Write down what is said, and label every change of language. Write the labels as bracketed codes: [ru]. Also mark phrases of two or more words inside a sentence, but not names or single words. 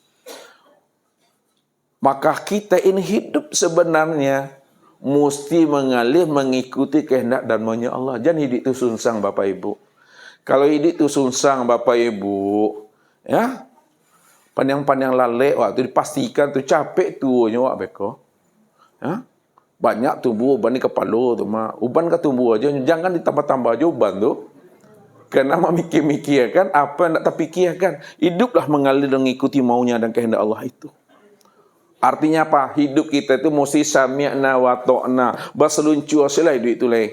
[id] Maka kita ini hidup sebenarnya mesti mengalir mengikuti kehendak dan maunya Allah. Jangan hidup itu sunsang Bapak Ibu. [min] Kalau hidup itu sunsang Bapak Ibu, ya, pandang-pandang lalek waktu dipastikan tu capek tu nyawa beko. [id] Ya. Banyak tumbuh uban di kepala tu mah. Uban ke tumbuh aja, jangan ditambah-tambah aja uban tu. Karena memikir-mikirkan apa yang tak terpikirkan. Hiduplah mengalir mengikuti maunya dan kehendak Allah itu. Artinya apa? Hidup kita itu mesti [ar] سمعنا وأطعنا. [id] Berseluncur sila hidup itu leh.